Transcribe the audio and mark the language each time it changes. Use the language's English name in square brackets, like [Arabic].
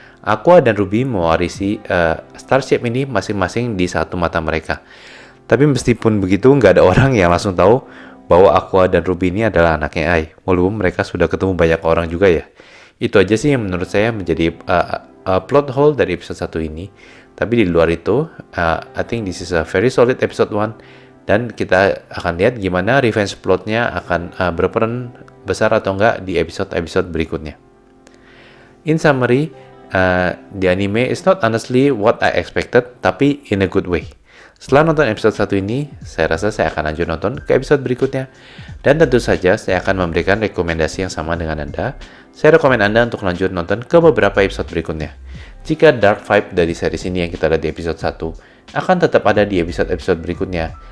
[Indonesian] Aqua dan Ruby mewarisi star shape ini masing-masing di satu mata mereka. Tapi meskipun begitu, nggak ada orang yang langsung tahu bahwa Aqua dan Ruby ini adalah anaknya Ai. Walaupun mereka sudah ketemu banyak orang juga ya. Itu aja sih yang menurut saya menjadi plot hole dari episode 1 ini. Tapi di luar itu, [English] I think this is a very solid episode 1. [Indonesian] Dan kita akan lihat gimana revenge plotnya akan berperan besar atau enggak di episode-episode berikutnya. [English] In summary, the anime is not honestly what I expected, [Indonesian] tapi [English] in a good way. [Indonesian] Setelah nonton episode 1 ini, saya rasa saya akan lanjut nonton ke episode berikutnya. Dan tentu saja, saya akan memberikan rekomendasi yang sama dengan Anda. Saya rekomen Anda untuk lanjut nonton ke beberapa episode berikutnya. Jika dark vibe dari series ini yang kita lihat di episode 1, akan tetap ada di episode-episode berikutnya.